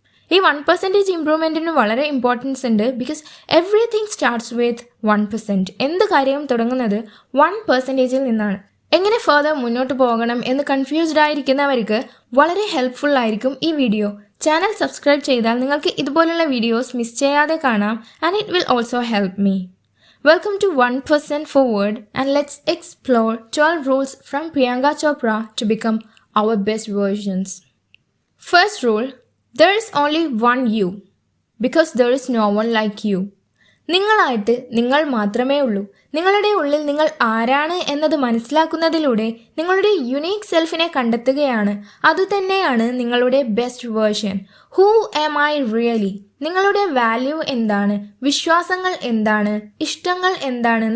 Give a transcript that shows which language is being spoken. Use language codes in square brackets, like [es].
[ml] ഈ 1% ഇംപ്രൂവ്മെൻറ്റിന് വളരെ ഇമ്പോർട്ടൻസ് ഉണ്ട്. [en] Because everything starts with 1%. [ml] എന്ത് കാര്യവും തുടങ്ങുന്നത് 1%ൽ നിന്നാണ്. എങ്ങനെ ഫർദർ മുന്നോട്ട് പോകണം എന്ന് കൺഫ്യൂസ്ഡ് ആയിരിക്കുന്നവർക്ക് വളരെ ഹെൽപ്ഫുൾ ആയിരിക്കും ഈ വീഡിയോ. ചാനൽ സബ്സ്ക്രൈബ് ചെയ്താൽ നിങ്ങൾക്ക് ഇതുപോലുള്ള വീഡിയോസ് മിസ് ചെയ്യാതെ കാണാം. [en] And it will also help me. Welcome to 1% Forward, and let's explore 12 rules from Priyanka Chopra to become our best versions. First rule, there is only one you, because there is no one like you. [ml] നിങ്ങളായിട്ട് നിങ്ങൾ മാത്രമേ ഉള്ളൂ. നിങ്ങളുടെ ഉള്ളിൽ നിങ്ങൾ ആരാണ് എന്നത് മനസ്സിലാക്കുന്നതിലൂടെ നിങ്ങളുടെ യുണീക്ക് സെൽഫിനെ കണ്ടെത്തുകയാണ്. അതുതന്നെയാണ് നിങ്ങളുടെ best version. [en] Who am I really? [ml] നിങ്ങളുടെ വാല്യൂ എന്താണ്? വിശ്വാസങ്ങൾ എന്താണ്? ഇഷ്ടങ്ങൾ എന്താണ്?